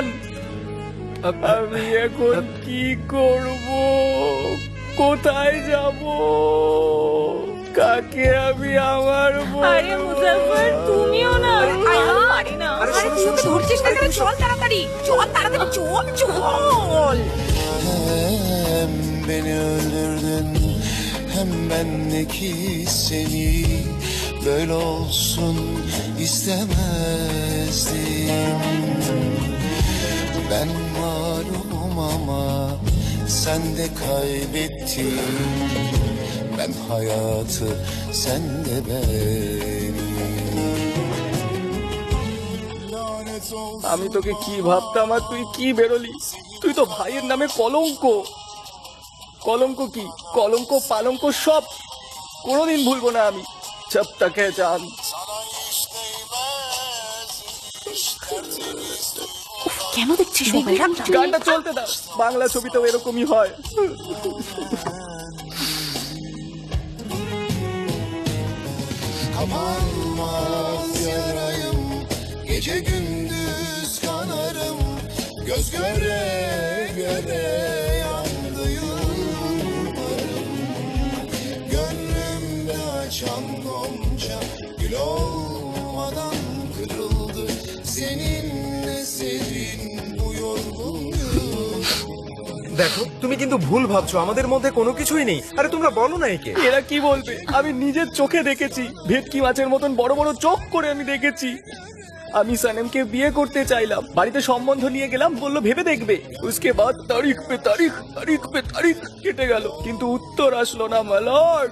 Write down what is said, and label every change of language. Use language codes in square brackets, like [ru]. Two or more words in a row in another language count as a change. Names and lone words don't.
[bn] আমি এখন কি করব, কোথায় যাব, কাকে আমি আমার আরে মুজাফফর, তুমিও না। পারি না। আরে তুই ওকে ধরছিস না কেন? চল তাড়াতাড়ি, চল তাড়াতাড়ি, চল চল। [tr] Hem beni öldürdün hem bendeki seni böyle olsun istemezdim. Ben mağlubum ama sen de kaybettin. Ben hayatı sen de beni. [bn] আমি তোকে কি ভাবতাম আর তুই কি বেরোলি? তুই তো ভাইয়ের নামে কলঙ্ক। কলঙ্ক কি কলঙ্ক পালঙ্ক সব কোনোদিন ভুলবো না আমি। জব তক হ্যায় জান। কেন দেখছিস? গানটা চলতে দাও, বাংলা ছবিতেও এরকমই হয়। [tr] Kapanmaz yarayım, gece gündüz kanarım, göz göre göre yandı yıllarım. Gönlümde açan gonca gül olmadan kırıldı, seninle serin bu yorgun yıl. [bn] দেখো, তুমি কিন্তু ভুল ভাবছো, আমাদের মধ্যে কোনো কিছুই নেই। আরে তোমরা বলো না একে। এরা কি বলবে? আমি নিজের চোখে দেখেছি, ভেটকি মাছের মতন বড় বড় চোখ করে আমি দেখেছি। আমি সানেমকে বিয়ে করতে চাইলাম, বাড়িতে সম্বন্ধ নিয়ে গেলাম, বললো ভেবে দেখবে। [hi] उसके बाद तारीख़ पे तारीख़, तारीख़ पे तारीख़ [bn] কেটে গেল, কিন্তু উত্তর আসলো না মালর্ড।